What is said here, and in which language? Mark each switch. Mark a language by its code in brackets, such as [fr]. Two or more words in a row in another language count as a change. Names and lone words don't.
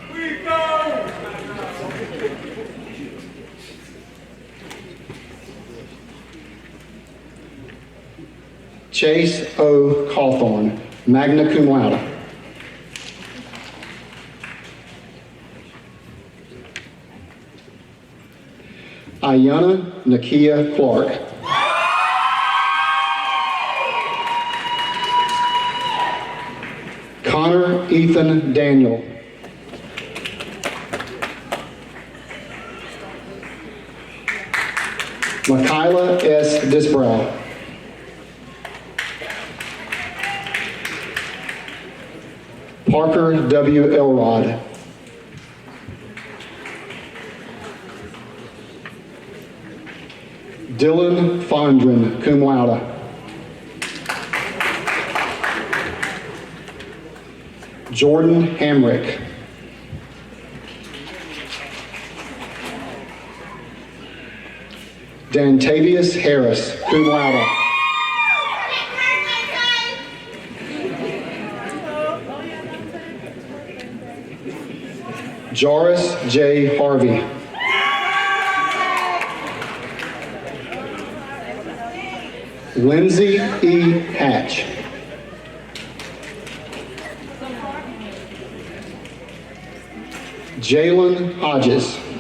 [en] Chase O. Cawthorn, [la] magna cum laude. [en] Ayana Nakia Clark. Connor Ethan Daniel. Michaela S. Disbrow. Parker W. Elrod. Dylan Fondren, [la] cum laude. [en] Jordan Hamrick. Dantavius Harris, [la] cum laude. [en] Joris J. Harvey. Lindsay E. Hatch. Jalen Hodges.